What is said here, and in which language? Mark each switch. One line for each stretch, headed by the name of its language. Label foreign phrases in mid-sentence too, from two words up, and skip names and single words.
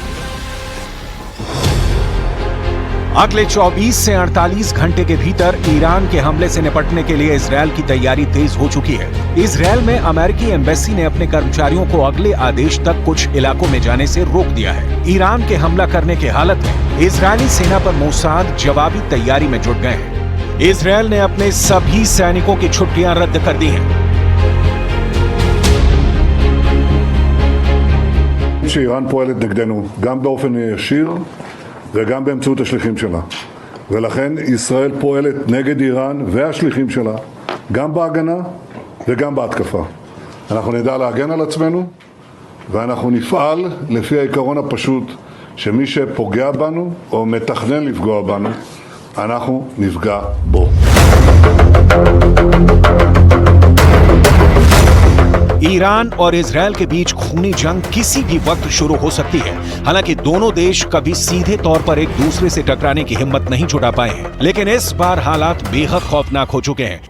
Hindi: अगले 24 से 48 घंटे के भीतर ईरान के हमले से निपटने के लिए इजरायल की तैयारी तेज हो चुकी है। इजरायल में अमेरिकी एम्बेसी ने अपने कर्मचारियों को अगले आदेश तक कुछ इलाकों में जाने से रोक दिया है। ईरान के हमला करने की हालत में इजरायली सेना पर मोसाद जवाबी तैयारी में जुट गए हैं। इजरायल ने अपने सभी सैनिकों की छुट्टियां रद्द कर दी हैं।
Hebrew: שאיראן פועלת נגדנו גם באופן ישיר וגם באמצעות השליחים שלה, ולכן ישראל פועלת נגד איראן והשליחים שלה גם בהגנה וגם בהתקפה. אנחנו נדע להגן על עצמנו ואנחנו נפעל לפי העיקרון הפשוט שמי שפוגע בנו או מתכנן לפגוע בנו אנחנו נפגע בו.
Hindi: ईरान और इजरायल के बीच खूनी जंग किसी भी वक्त शुरू हो सकती है। हालांकि दोनों देश कभी सीधे तौर पर एक दूसरे से टकराने की हिम्मत नहीं जुटा पाए हैं, लेकिन इस बार हालात बेहद खौफनाक हो चुके हैं।